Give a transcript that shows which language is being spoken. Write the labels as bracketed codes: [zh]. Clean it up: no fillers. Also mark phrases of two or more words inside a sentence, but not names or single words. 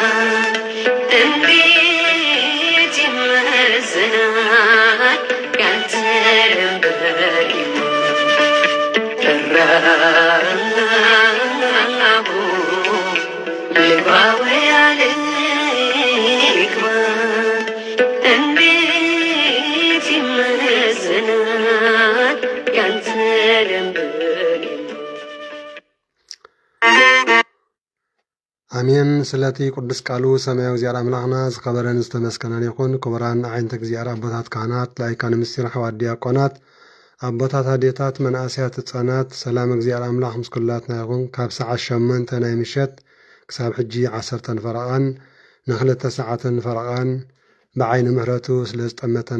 [am] እንዴት ይመስላል ያንተ ደንበር ፈራሁ ልግባ ወያ ልግባ እንዴት ይመስላል ያንተ ደንበር [ti] አሜን። ስለቲ ቅዱስ ቃሉ ሰማያዊ እግዚአብሔር አምላኽና ዝኸበረን ዝተመስገነን ይኹን። ክቡራን ዓይነተ እግዚአብሔር አቦታት ካህናት ላይካን ምስጢር ኣሕዋት ዲያቆናት ኣቦታት ኣዴታት መናእስያት ህፃናት ሰላም እግዚአብሔር አምላኽ ምስ ኩላትና ይኹን። ካብ ሰዓት 8 ናይ ምሸት ክሳብ ሕጂ 10 ፈረቓን ን2 ሰዓትን ፈረቓን ብዓይኒ ምሕረቱ ስለ ዝጠመተና